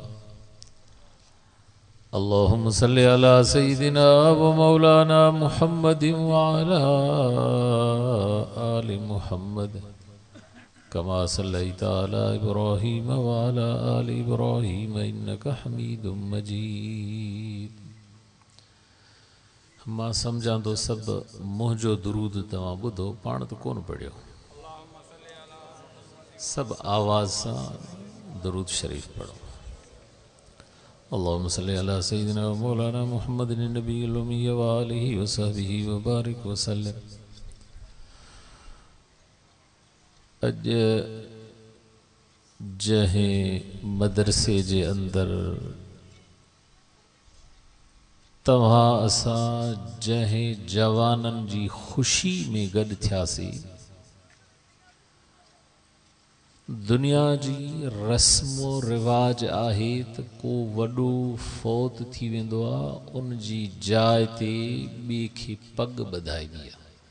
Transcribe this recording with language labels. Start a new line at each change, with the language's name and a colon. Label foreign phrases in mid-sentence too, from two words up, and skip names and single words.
Arabic: اللهم صل على سيدنا ومولانا محمد وعلى آل محمد كما صليت على إبراهيم وعلى آل إبراهيم إنك حميد مجيد.
Sindhi: मां सम्झां तो सब मुंहिंजो दुरूद तव्हां ॿुधो, पाण तो कोन पढ़ियो, सब आवाज़ सां दुरूद शरीफ पढ़ो।
Arabic: اللهم صل على سيدنا ومولانا محمد النبي الأمي وآله وصحبه وبارك وسلم.
Sindhi: अज जहें मदरसे जे अंदर तव्हां असां जहें जवानन जी खुशी में गॾु थियासीं, दुनिया जी रस्मो रिवाज आहे त को वॾो फौत थी वेंदो आहे, उन जी जाइ ते ॿिए खे पग ॿधाइबी आहे।